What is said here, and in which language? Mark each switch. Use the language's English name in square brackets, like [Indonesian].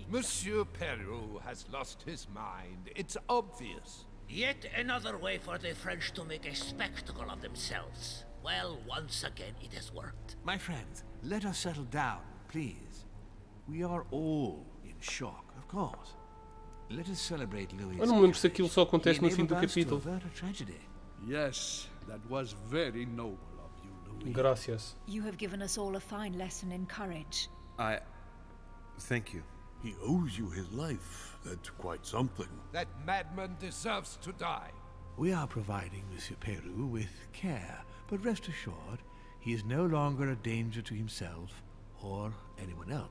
[English] Monsieur Peru has lost his mind. It's obvious. Yet another way for the French to make a spectacle of themselves. Well, once again it has worked. My friends, let us settle down, please. We are all in shock, of course. Let us celebrate Louis. [Portuguese] Eu não me lembro se aquilo só acontece no fim do capítulo. [English] Yes, that was very noble of you, Louis. [Spanish] Gracias. [English] You have given us all a fine lesson in courage. Thank you. He owes you his life. That's quite something. That madman deserves to die. We are providing Monsieur Peru with care, but rest assured, he is no longer a danger to himself or anyone else.